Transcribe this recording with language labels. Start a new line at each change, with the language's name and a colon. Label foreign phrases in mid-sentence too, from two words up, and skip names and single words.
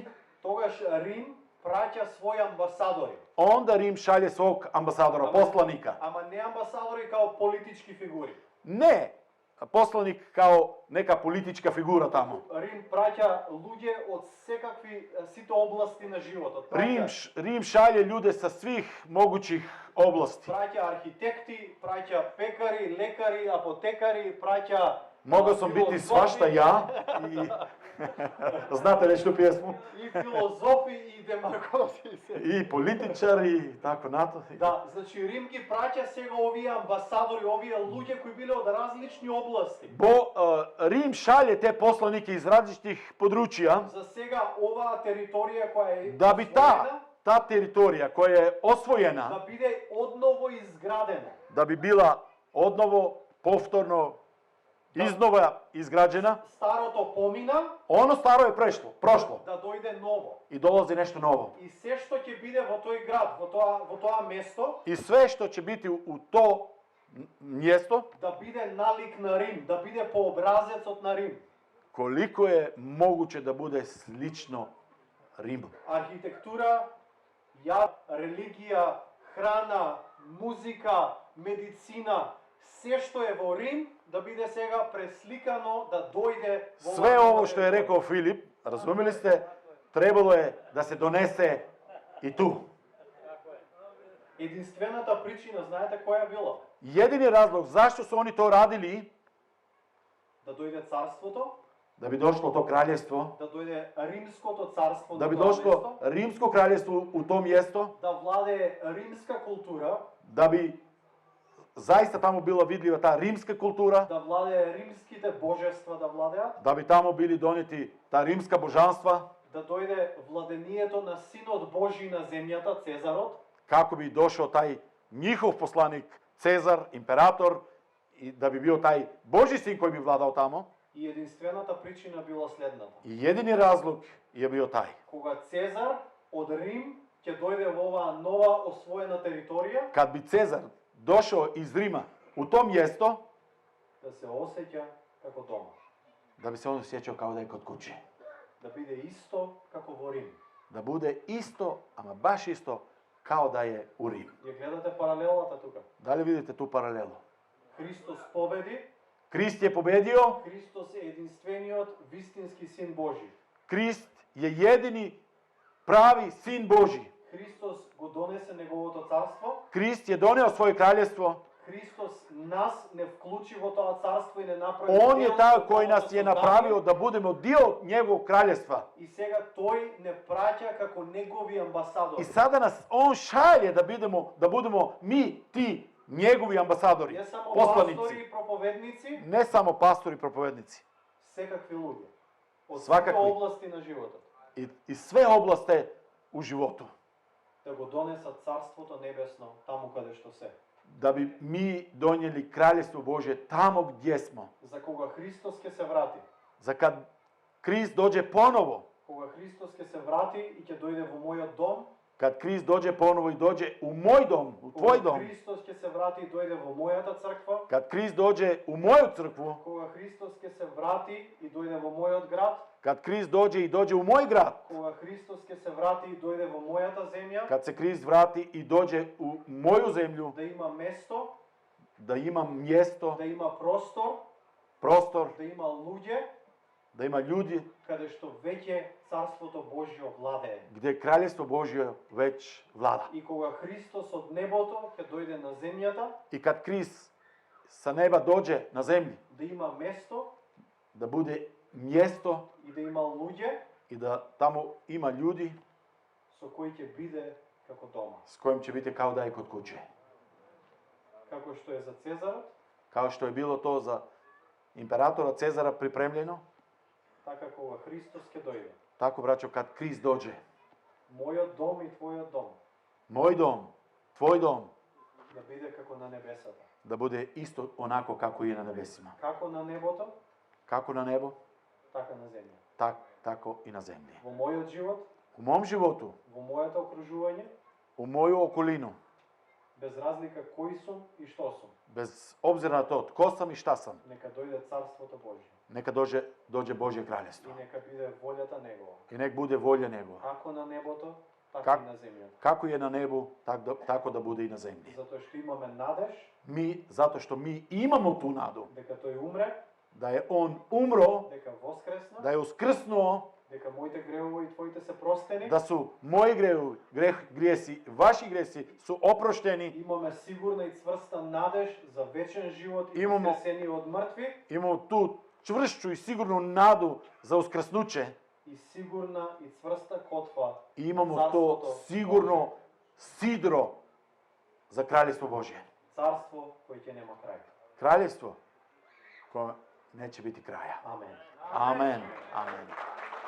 Macedonian: тогаш Рим праќа своји амбасадори.
Croatian: онда Рим шалje свог амбасадора, посланика.
Macedonian: Ама не амбасадори као политички фигури.
Croatian: Не посланик као нека политичка фигура таму.
Macedonian: Рим праќа луѓе од секакви сите области на животот.
Croatian: Рим шалje ljude sa svih mogućih oblasti.
Macedonian: Праќа архитекти, праќа пекари, лекари, апотекари, праќа
Croatian: Mogao sam biti svašta ja i znate već tu pjesmu?
Macedonian: и филозофи и демагози се.
Croatian: I političari i tako nato.
Macedonian: Да, значи Рим ги праќа сега овие амбасадори, овие луѓе кои биле од различни области.
Croatian: Bo Rim šalje te poslanike iz različitih područja
Macedonian: За сега оваа територија која е
Croatian: da bi ta teritorija koja je osvojena,
Macedonian: да биде одново изградена.
Croatian: da bi bila
Macedonian: одново, повторно,
Croatian: iznova izgrađena,
Macedonian: Старото помина,
Croatian: ono staro je prošlo
Macedonian: да дојде ново.
Croatian: i dolazi nešto novo.
Macedonian: И се што ќе биде во тој град, во тоа место,
Croatian: I sve što će biti u to mjesto,
Macedonian: да биде налик на Рим, да биде по образецот на Рим.
Croatian: koliko je moguće da bude slično Rimu.
Macedonian: Архитектура, религија, храна, музика, медицина, се што е во Рим, да биде сега пресликано, да дојде во
Croatian: Sve ovo što je rekao Filip, razumeli ste, trebalo je da se donese i tu.
Macedonian: Единствената причина, знаете која била?
Croatian: Jedini razlog zašto su oni to radili,
Macedonian: Да дојде царството,
Croatian: da bi došlo to kraljevstvo,
Macedonian: да дојде римското царство
Croatian: da
Macedonian: на
Croatian: bi
Macedonian: тоа
Croatian: došlo
Macedonian: место,
Croatian: rimsko kraljevstvo u to mjesto,
Macedonian: да владее римска култура,
Croatian: da bi zaista tamo bila vidljiva ta rimska kultura,
Macedonian: да владее римските божества да владеат,
Croatian: da bi tamo bili donijeti ta rimska božanstva,
Macedonian: да дојде владението на Синот Божи на земјата, Цезарот,
Croatian: kako bi došao taj njihov poslanik Cezar, imperator, i da bi bio taj Božji sin koji bi vladao tamo.
Macedonian: и единствената причина била следната.
Croatian: I jedini razlog je bio taj.
Macedonian: Кога Цезар од Рим ќе дојде во оваа нова освоена територија,
Croatian: Kad bi Cezar došao iz Rima u to mjesto,
Macedonian: да се осеќа како дома,
Croatian: da bi se on osjećao kao da je kod kuće.
Macedonian: да биде исто како во Рим.
Croatian: Da bude isto, ama baš isto, kao da je u Rimu.
Macedonian: Ја гледате паралелата тука.
Croatian: Da li vidite tu paralelu?
Macedonian: Христос победи,
Croatian: Krist je pobedio,
Macedonian: Христос е единствениот вистински син Божи.
Croatian: Krist je jedini pravi sin Božji.
Macedonian: Христос го донесе неговото царство,
Croatian: Krist je doneo svoje kraljevstvo.
Macedonian: Христос нас не вклучи во тоа царство и не направи.
Croatian: On je
Macedonian: дел
Croatian: taj
Macedonian: од
Croatian: koji
Macedonian: неговото
Croatian: nas je
Macedonian: создание.
Croatian: napravio da budemo dio njegovog kraljevstva.
Macedonian: И сега тој не праќа како негови амбасадори.
Croatian: I sada nas on šalje da budemo mi ti njegovi ambasadori,
Macedonian: Не само
Croatian: poslanici.
Macedonian: пастори и проповедници,
Croatian: Ne samo pastori i propovednici.
Macedonian: секакви луѓе. Од
Croatian: Свакакви.
Macedonian: сите области на животот.
Croatian: I sve oblasti u životu.
Macedonian: Да го донесат царството небесно таму каде што се.
Croatian: Da bi mi donijeli kraljevstvo Božje tamo gdje smo.
Macedonian: За кога Христос ќе се врати.
Croatian: Za kad Krist dođe ponovo,
Macedonian: Кога Христос ќе се врати и ќе дојде во мојот дом,
Croatian: Kad Krist dođe ponovo i dođe u moj dom, u tvoj
Macedonian: Кога
Croatian: dom,
Macedonian: Христос ќе се врати и дојде во мојата црква,
Croatian: kad Krist dođe u moju crkvu,
Macedonian: кога Христос ќе се врати и дојде во мојот град,
Croatian: kad Krist dođe i dođe u moj grad,
Macedonian: кога Христос ќе се врати и дојде во мојата земја,
Croatian: kad se Krist vrati i dođe u moju zemlju,
Macedonian: да има место,
Croatian: da ima mjesto,
Macedonian: да има простор,
Croatian: prostor,
Macedonian: да има луѓе,
Croatian: da ima ljudi
Macedonian: каде што веќе Царството Божјо владее.
Croatian: gdje Kraljevstvo Božje već vlada.
Macedonian: И кога Христос од небото ќе дојде на земјата,
Croatian: I kad Krist sa neba dođe na zemlji,
Macedonian: да има место
Croatian: da bude mjesto
Macedonian: и да има луѓе
Croatian: i da tamo ima ljudi
Macedonian: со кои ќе биде како дома.
Croatian: s kojim će biti kao da je kod kuće.
Macedonian: Како што е за Цезарот,
Croatian: Kao što je bilo to za imperatora Cezara pripremljeno,
Macedonian: така кога Христос ќе дојде.
Croatian: tako braćo kad Krist dođe,
Macedonian: Мојот дом и твојот дом
Croatian: moj dom, tvoj dom,
Macedonian: да биде како на небесата.
Croatian: da bude isto onako kako i na nebesima.
Macedonian: Како на небото,
Croatian: Kako na nebo,
Macedonian: така на земја.
Croatian: tako i na zemlji.
Macedonian: Во мојот живот,
Croatian: U mom životu,
Macedonian: во моето окружување,
Croatian: u moju okolinu,
Macedonian: без разлика кој сум и што сум,
Croatian: bez obzira na to tko sam i šta sam,
Macedonian: нека дојде Царството Божје
Croatian: neka dođe Božje
Macedonian: и
Croatian: kraljevstvo.
Macedonian: нека биде волјата Негова.
Croatian: I nek bude volja njegova.
Macedonian: Како на небото, така
Croatian: Как-
Macedonian: и на земјата.
Croatian: Kako je na nebu, tako da bude i na zemlji.
Macedonian: Затоа што имаме надеж
Croatian: Zato što mi imamo tu nadu,
Macedonian: дека тој умре,
Croatian: da je on umro,
Macedonian: дека воскресна,
Croatian: da je uskrsnuo,
Macedonian: дека моите гревови и твоите се простени.
Croatian: da su moji grijesi, vaši grijesi su oprošteni,
Macedonian: Имаме сигурна и цврста надеж за вечен живот и
Croatian: Имамо-
Macedonian: воскресение од мртви
Croatian: imamo tu čvršću i sigurnu nadu za uskrsnuće
Macedonian: и сигурна и цврста котва
Croatian: i imamo to Carstvo sigurno sidro za kraljevstvo Božje.
Macedonian: царство кој ќе нема крај.
Croatian: Kraljevstvo koje neće biti kraja.
Macedonian: Амен.
Croatian: Amen. Amen.